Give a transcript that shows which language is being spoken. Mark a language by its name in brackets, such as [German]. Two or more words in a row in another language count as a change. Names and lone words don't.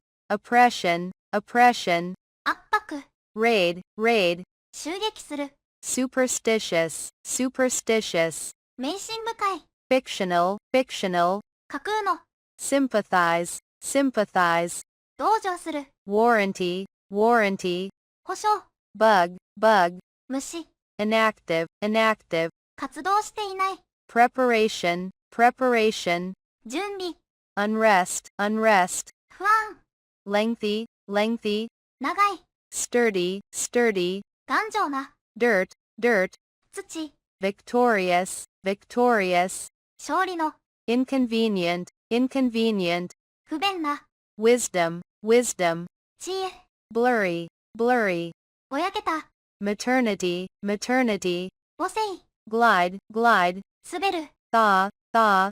[English] oppression, oppression, [Japanese] 圧迫、 [English] raid, raid, [Japanese] 襲撃する、 [English] superstitious, superstitious, [Japanese] 迷信深い、 [English] fictional, fictional, [Japanese] 架空の、 [English] sympathize, sympathize, [Japanese] 同情する、 [English] warranty, warranty, [Japanese] 保証、 [English] bug, bug, [Japanese] 虫、 [English] inactive, inactive, [Japanese] 活動していない、 [English] preparation, preparation, [Japanese] 準備、 [English] unrest, unrest, [Japanese] 不安、 [English] lengthy, lengthy, [Japanese] 長い、 [English] sturdy, sturdy, [Japanese] 頑丈な、 [English] dirt, dirt, [Japanese] 土、 [English] victorious, victorious, [Japanese] 勝利の、 [English] inconvenient, inconvenient, [Japanese] 不便な、 [English] wisdom, wisdom, [Japanese] 知恵、 [English] blurry, blurry, [Japanese] ぼやけた、 [English] maternity, maternity, [Japanese] 母性、 [English] glide, glide, [Japanese] 滑る、 [English] thaw, thaw,